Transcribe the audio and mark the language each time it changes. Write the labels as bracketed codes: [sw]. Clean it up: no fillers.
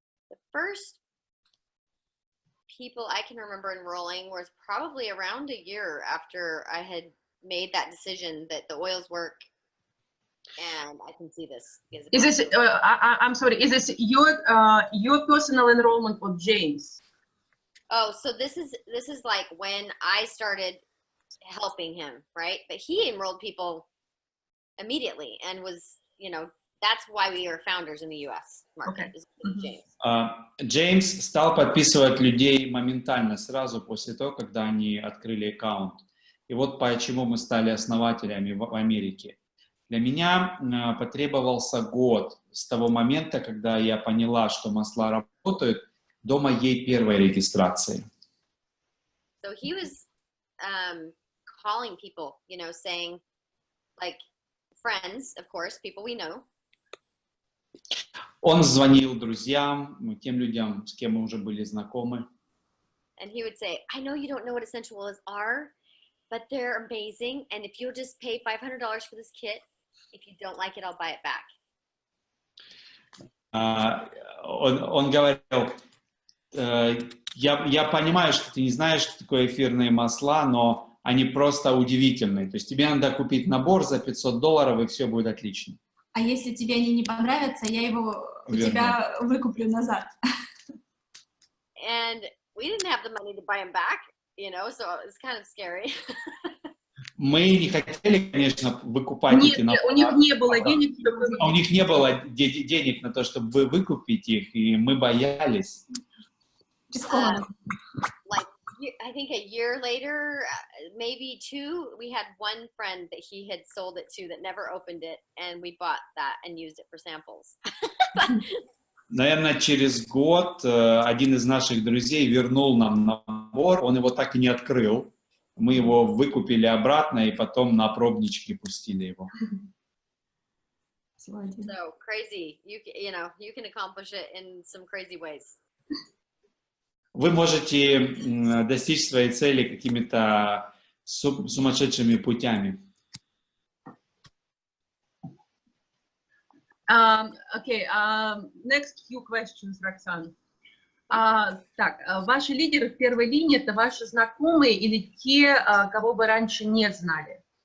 [en] The first people I can remember enrolling was probably around a year after I had made that decision that the oils work, and I can see this. Is this? I'm sorry. Is this your personal enrollment or James? Oh, so this is like when I started helping him, right? But he enrolled people immediately and was, that's why we are founders in the U.S. market. Okay. [ru] Джеймс стал подписывать людей моментально, сразу после того, когда они открыли аккаунт. И вот почему мы стали основателями в Америке. Для меня потребовался год с того момента, когда я поняла, что масла работают, до моей первой регистрации. [en] So he was calling people, saying, like, friends, of course, people we know. [ru] Он звонил друзьям, тем людям, с кем мы уже были знакомы. [en] And he would say, I know you don't know what essential oils are, but they're amazing. And if you'll just pay $500 for this kit, if you don't like it, I'll buy it back. [ru] он говорил, я понимаю, что ты не знаешь, что такое эфирные масла, но они просто удивительные. То есть тебе надо купить набор за $500, и все будет отлично. А если тебе они не понравятся, я его у тебя выкуплю назад. [en] And we didn't have the money to buy them back, you know, so it's kind of scary. [ru] Мы не хотели, конечно, выкупать эти наборы. У них не было денег, чтобы У них не было денег на то, чтобы выкупить их, и мы боялись. [en] Like, I think a year later, maybe 2, we had one friend that he had sold it to that never opened it, and we bought that and used it for samples. [ru] Наверное, через год один из наших друзей вернул нам набор, он его так и не открыл. Мы его выкупили обратно и потом на пробнички пустили его. [en] So crazy, you know, you can accomplish it in some crazy ways. [ru] Вы можете достичь своей цели какими-то сумасшедшими путями. [en] Okay, next few questions, Роксан. [ru] Так, ваши лидеры в первой линии — это ваши знакомые или те, кого вы раньше не знали?